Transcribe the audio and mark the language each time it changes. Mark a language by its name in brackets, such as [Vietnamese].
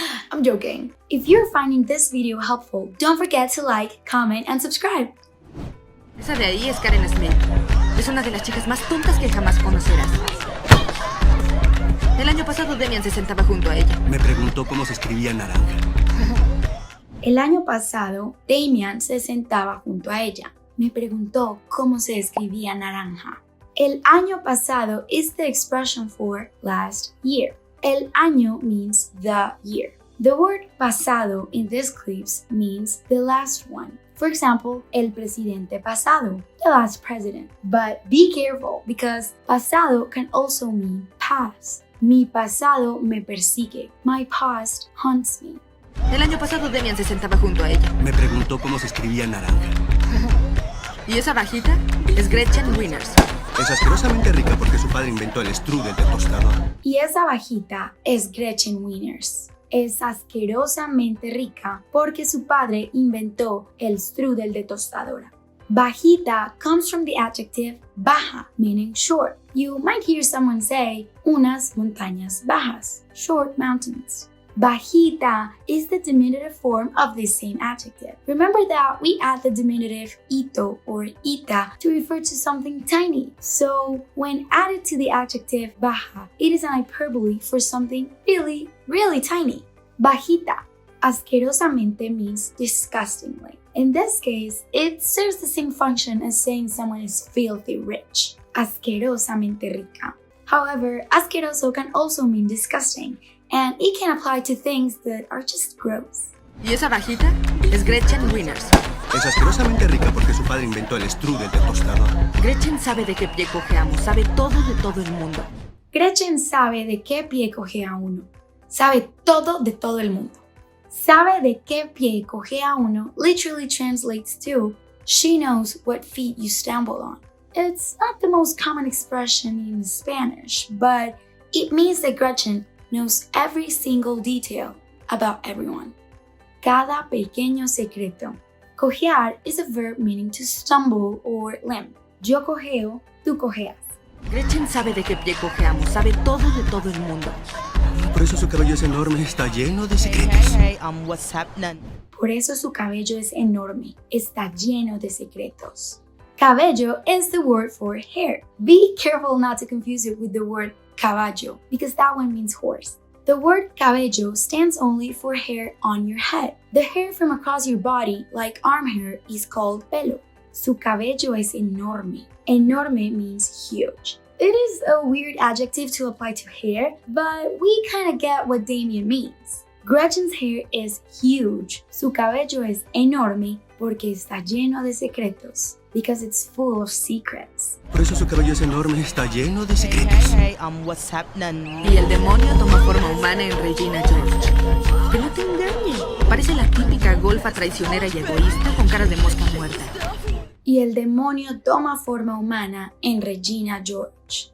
[English] I'm joking. If you're finding this video helpful, don't forget to like, comment, and subscribe. [Spanish] Esa de ahí es Karen Smith. Es una de las chicas más tontas que jamás conocerás. El año pasado Demian se sentaba junto a ella. Me preguntó cómo se escribía naranja. El año pasado, Damian se sentaba junto a ella. Me preguntó cómo se escribía naranja. [English] El año pasado is the expression for last year. El año means the year. The word pasado in these clips means the last one. For example, [Spanish] el presidente pasado, [English] the last president. But be careful because pasado can also mean past. [Spanish] Mi pasado me persigue. [English] My past haunts me. [Spanish] El año pasado Demian se sentaba junto a ella. Me preguntó cómo se escribía naranja. ¿Y esa bajita? Es Gretchen Wieners. Es asquerosamente rica porque su padre inventó el strudel de tostador. Y esa bajita es Gretchen Wieners. Es asquerosamente rica porque su padre inventó el strudel de tostadora. [English] Bajita comes from the adjective baja, meaning short. You might hear someone say, [Spanish] unas montañas bajas, [English] short mountains. Bajita is the diminutive form of this same adjective. Remember that we add the diminutive ito or ita to refer to something tiny. So when added to the adjective baja, it is an hyperbole for something really tiny. Bajita. Asquerosamente means disgustingly. In this case, it serves the same function as saying someone is filthy rich. [Spanish] Asquerosamente rica. [English] However, asqueroso can also mean disgusting, and it can apply to things that are just gross. [Spanish] ¿Y esa bajita? Es Gretchen Wieners. Es asquerosamente rica porque su padre inventó el strudel de tostador. Gretchen sabe de qué pie cojeamos, sabe todo de todo el mundo. Gretchen sabe de qué pie cojea uno. Sabe todo de todo el mundo. Sabe de qué pie cojea uno [English] literally translates to she knows what feet you stumble on. It's not the most common expression in Spanish, but it means that Gretchen knows every single detail about everyone. [Spanish] Cada pequeño secreto. [English] Cojear is a verb meaning to stumble or limp. [Spanish] Yo cojeo, tú cojeas. Gretchen sabe de qué pie cojeamos, sabe todo de todo el mundo. Por eso su cabello es enorme, está lleno de secretos. [English] Hey, what's happening? [Spanish] Por eso su cabello es enorme, está lleno de secretos. [English] Cabello is the word for hair. Be careful not to confuse it with the word caballo, because that one means horse. The word cabello stands only for hair on your head. The hair from across your body, like arm hair, is called pelo. [Spanish] Su cabello es enorme. [English] Enorme means huge. It is a weird adjective to apply to hair, but we kind of get what Damien means. Gretchen's hair is huge. [Spanish] Su cabello es enorme porque está lleno de secretos. [English] Because it's full of secrets. [Spanish] Por eso su cabello es enorme, está lleno de secretos. [English] Hey, what's happening? [Spanish] Y el demonio toma forma humana en Regina George. Que no te engañe. Parece la típica golfa traicionera y egoísta con cara de mosca muerta. Y el demonio toma forma humana en Regina George.